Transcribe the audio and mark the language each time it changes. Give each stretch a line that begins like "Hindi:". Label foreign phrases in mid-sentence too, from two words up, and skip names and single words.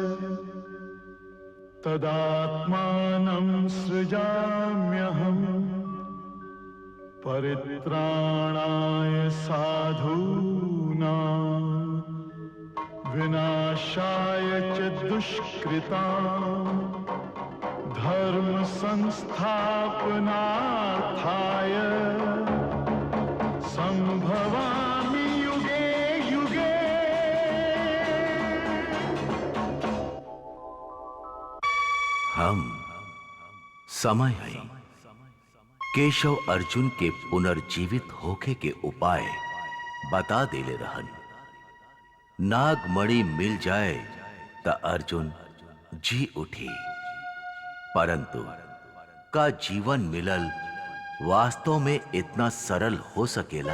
Sanskrit: तदात्मानं सृजाम्यहम्, परित्राणाय साधूनां विनाशाय च दुष्कृताम्, धर्म संस्थापनार्थाय संभवामि युगे युगे।
Bhojpuri: हम समय है केशव अर्जुन के पुनर्जीवित होके के उपाय बता देले रहन। नागमणि मिल जाए त अर्जुन जी उठी, परंतु का जीवन मिलल वास्तव में इतना सरल हो सकेला?